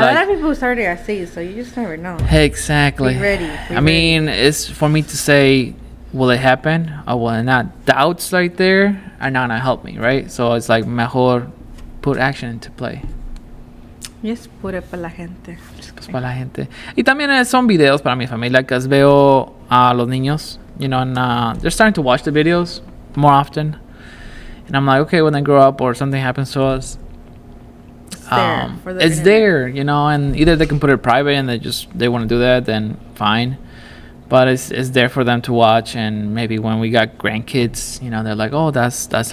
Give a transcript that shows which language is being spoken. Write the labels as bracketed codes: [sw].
[en] like, lot of people started at sea, so you just never know. exactly. Be ready. I mean, it's for me to say, will it happen or will it not? Doubts right there are not gonna help me, right? So it's like mejor put action into play. Just put it [es] para la gente. [en] Just [es] Pues [en] kidding. [es] para la gente. Y también son videos para mi familia, que veo a los niños, [en] you know, and they're starting to watch the videos more often. And I'm like, okay, when they grow up or something happens to us, It's there for the it's internet. there, you know, and either they can put it private and they want to do that, then fine. But it's there for them to watch, and maybe when we got grandkids, you know, they're like, oh, that's us.